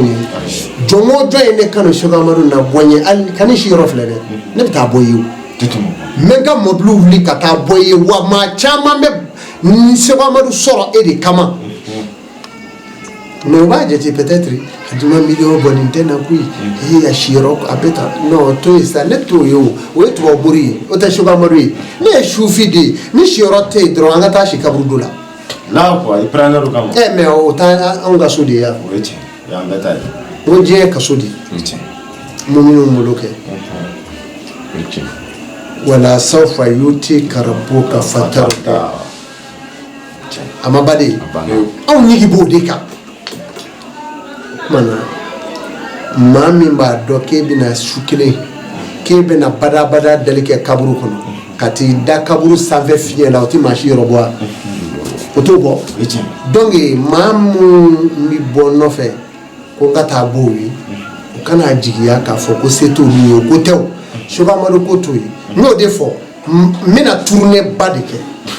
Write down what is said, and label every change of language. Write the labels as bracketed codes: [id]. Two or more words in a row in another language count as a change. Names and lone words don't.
[bm] ye jɔn o jɔn ye ne kanu Seku Amadu na bɔ n ye hali ka ne si yɔrɔ filɛ dɛ ne bɛ taa bɔ ye o n bɛ n ka mɔbiliw wuli ka taa bɔ ye wa maa caman bɛ Seku Amadu sɔrɔ e de kama mais o b'a jate peut-être a juma miliyɔn bɔ nin tɛ na koyi a si yɔrɔ a bɛ tan non to ye sa ne t'o ye o ye tubaburi ye o tɛ Seku Amadu ye ne ye sufi de ye ni si yɔrɔ tɛ yen dɔrɔn an ka taa si kaburu dɔ la [fr] là quoi i prendre le kama [bm] mais o t'a anw ka so de ye yan o ye tiɲɛ y'an bɛɛ ta ye o diɲɛ ye kaso de ye o ye tiɲɛ mun minnu bolo kɛ o ye tiɲɛ [ar] ولسوف يعطيك ربك فترضى [bm] a ma ba de ye anw ɲigi b'o de kan mana maa min b'a dɔn k'e bɛna su kelen k'e bɛna badabada dali kɛ kaburu kɔnɔ ka t'i da kaburu sanfɛ fiɲɛ la o tɛ maa si yɔrɔ bɔ wa o t'o bɔ donc maa mun bɛ bɔ nɔfɛ ko n ka taa bɔ o ye o kana jigiya k'a fɔ ko se t'olu ye o ko tɛ o Seku Amadu ko t'o ye n y'o de fɔ n bɛna tournée ba de kɛ